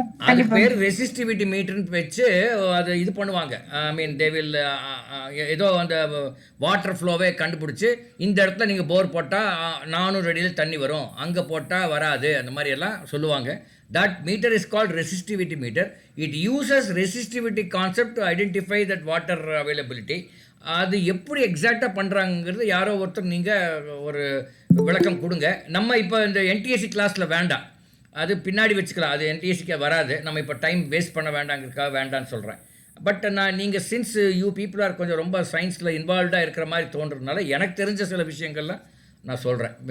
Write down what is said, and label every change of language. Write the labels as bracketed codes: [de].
[ta] அது பேர் ரெசிஸ்டிவிட்டி மீட்டர்னு வச்சு அது இது பண்ணுவாங்க. [en] I mean they will [ta] ஏதோ அந்த வாட்டர் ஃப்ளோவே கண்டுபிடிச்சி இந்த இடத்துல நீங்கள் போர் போட்டால் 400 அடியில் தண்ணி வரும், அங்கே போட்டால் வராது, அந்த மாதிரி எல்லாம் சொல்லுவாங்க. [en] That meter is called resistivity meter. It uses resistivity concept to identify that water availability. [ta] அது எப்படி எக்ஸாக்டாக பண்ணுறாங்கிறது யாரோ ஒருத்தர் நீங்கள் ஒரு விளக்கம் கொடுங்க. நம்ம இப்போ இந்த என்டிஎஸ்சி கிளாஸில் வேண்டாம், அது பின்னாடி வச்சுக்கலாம். அது என்டிஎஸ்சிக்கு வராது. நம்ம இப்போ டைம் வேஸ்ட் பண்ண வேண்டாங்கிறதுக்காக வேண்டான்னு சொல்கிறேன். பட் நீங்கள் [en] since you people are [ta] கொஞ்சம் ரொம்ப சயின்ஸில் இன்வால்வ்டாக இருக்கிற மாதிரி தோன்றதுனால எனக்கு தெரிஞ்ச சில விஷயங்கள்லாம் நான் சொல்கிறேன்.